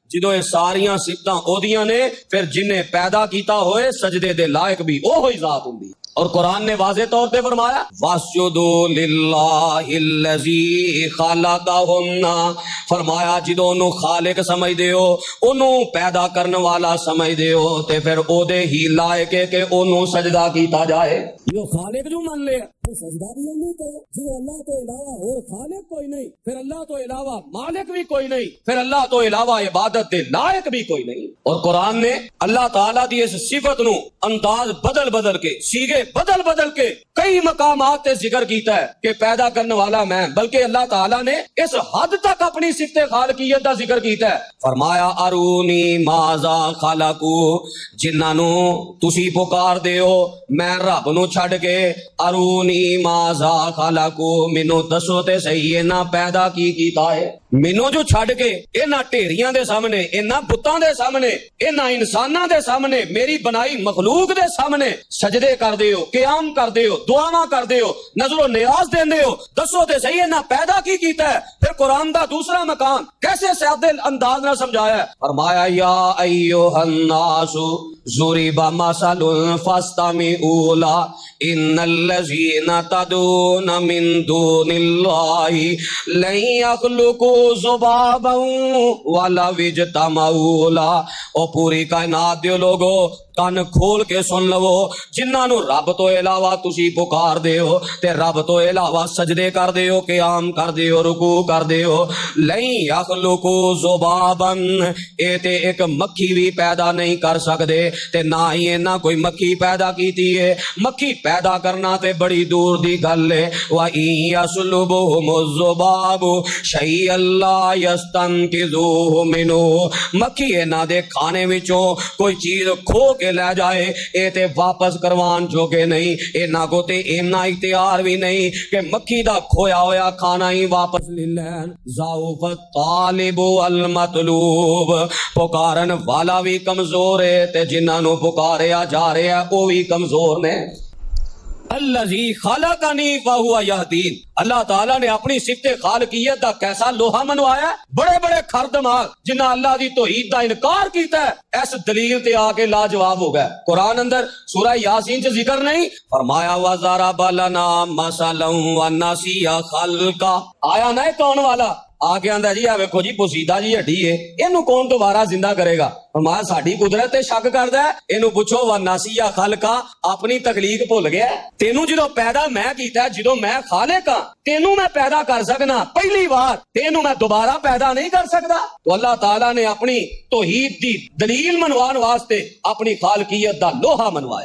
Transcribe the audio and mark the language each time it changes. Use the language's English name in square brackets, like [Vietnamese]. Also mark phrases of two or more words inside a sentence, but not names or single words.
[Punjabi] جدوں یہ ساریاں صفتاں اودیاں نے، پھر جنہیں پیدا کیتا ہوئے سجدے دے لائق بھی اوہی ذات ہوندی۔ اور قرآن نے واضح طور پہ فرمایا [Arabic] وَاسْجُدُوا لِلَّهِ الَّذِي خَلَقَهُنَّ، [Punjabi] فرمایا جدوں انہوں خالق سمجھ دے ہو، انہوں پیدا کرنے والا سمجھ دے ہو، تے پھر او دے ہی لائق ہے کہ انہوں سجدہ کیتا جائے۔ جو خالق جو من لے تو سجدہ بھی نہیں کرے، جو اللہ تو علاوہ اور خالق کوئی نہیں، پھر اللہ تو علاوہ مالک بھی کوئی نہیں، پھر اللہ تو علاوہ عبادت دے لائق بھی کوئی نہیں۔ اور قرآن نے اللہ تعالیٰ دی اس صفت نو انداز بدل بدل کے، سیغے بدل بدل کے کئی مقامات تے ذکر کیتا ہے کہ پیدا کرنے والا میں، بلکہ اللہ تعالیٰ نے اس حد تک اپنی صفت خالقیت دا ذکر کیتا ہے۔ [Arabic] فرمایا ارونی ماذا خلقو، [Punjabi] جنہاں نو تسی پکار دے ہو میں رب نو چھڈ کے، [Arabic] ارونی ماذا خلقو، [Punjabi] مینوں دسو تے صحیح انہاں پیدا کی کیتا ہے۔ مینوں جو چھڈ کے انہاں ڈھیریاں دے سامنے، انہاں بتاں دے سامنے، انہاں انساناں دے سامنے، میری بنائی مخلوق دے سامنے سجدے کر دے ہو، قیام کر دے ہو، دعاواں کر دے ہو، نظر و نیاز دیندے ہو، دسو تے صحیح انہاں پیدا کی کیتا ہے۔ پھر قرآن دا دوسرا مقام کیسے سادے انداز نہ سمجھایا ہے، فرمایا [Arabic] یا ایھا الناس ضرب مثل فاستمعوا له ان الذين تدعون من دون الله لن يخلقوا ذبابا ولو اجتمعوا له۔ [Punjabi] او پوری کائنات دے لوگو کان کھول کے سن لو، جنہاں نو رب تو علاوہ تسی پکار دے ہو تے رب تو علاوہ سجدے کر دے ہو، قیام کر دے ہو، رکوع کر دے ہو، [Arabic] لن یخلقوا ذبابا، [Punjabi] اے تے ایک مکھی بھی پیدا نہیں کر سکدے تے نہ ہی انہاں کوئی مکھی پیدا کیتی ہے۔ مکھی پیدا کرنا تے بڑی دور دی گل ہے۔ [Arabic] وَإِن يَسْلُبْهُمُ الذُّبَابُ شَيْئًا لَّا يَسْتَنقِذُوهُ مِنْهُ، [Punjabi] مکھی انہاں دے کھانے وچوں کوئی چیز کھو کے لے جائے اے تے واپس کروان جوگے نہیں، انہاں کو تے اینا اختیار بھی نہیں کہ مکھی دا کھویا ہویا کھانا ہی واپس لے لین۔ [Arabic] ضعف الطالب والمطلوب، [Punjabi] پکارن والا بھی کمزور ہے تے جنہاں نو پکاریا جا رہا ہے وہ بھی کمزور نے۔ [Arabic] الذی خلقنی فہو یہدین، [Punjabi] اللہ تعالیٰ نے اپنی صفت خالقیت دا کیسا لوہا منوایا، بڑے بڑے کھر دماغ جنہاں اللہ دی توحید دا انکار کیتا ہے، اس دلیل تے آ کے لاجواب ہو گئے۔ قرآن اندر سورہ یاسین چ ذکر نہیں، فرمایا [Arabic] وَضَرَبَ لَنَا مَثَلًا وَنَسِیَ خَلْقَهُ، [Punjabi] آیا نہ کون والا آ کے آندا جی ویکھو جی پوسیدہ جی ہڈی ہے، اینو کون دوبارہ زندہ کرے گا؟ فرمایا ساڈی قدرت تے شک کردا ہے، اینو پوچھو [Arabic] وَنَسِیَ خَلْقَهُ، [Punjabi] اپنی تخلیق بھول گیا ہے۔ تینوں جدوں پیدا میں کیتا ہے، جدوں میں خالق ہاں، تینوں میں پیدا کر سکنا پہلی بار، تینوں میں دوبارہ پیدا نہیں کر سکتا۔ تو اللہ تعالیٰ نے اپنی توحید دی دلیل منوان واسطے اپنی خالقیت دا لوہا منوایا۔